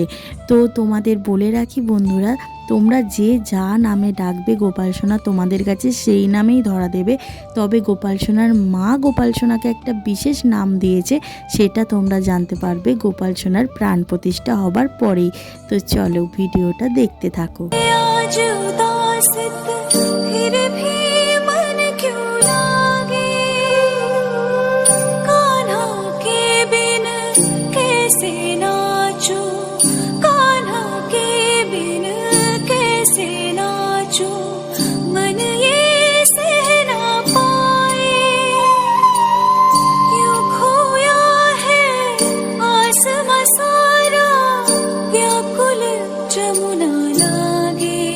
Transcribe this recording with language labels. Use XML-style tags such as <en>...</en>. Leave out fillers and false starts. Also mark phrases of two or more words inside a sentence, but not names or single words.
<bn>তো তোমাদের বলে রাখি বন্ধুরা, তোমরা যে যা নামে ডাকবে গোপাল সোনা তোমাদের কাছে সেই নামেই ধরা দেবে। তবে গোপাল সোনার মা গোপাল সোনাকে একটা বিশেষ নাম দিয়েছে, সেটা তোমরা জানতে পারবে গোপাল সোনার প্রাণ প্রতিষ্ঠা হবার পরেই। তো চলো ভিডিওটা দেখতে থাকো।</bn> <hi>आज उदास फिर भी मन क्यों लागे, कान्हा के बिन कैसे नाचूं, कान्हा के बिन कैसे नाचूं, मन ये सह ना पाए, क्यों खोया है आसमां सारा, व्याकुल जमुना लागे।</hi>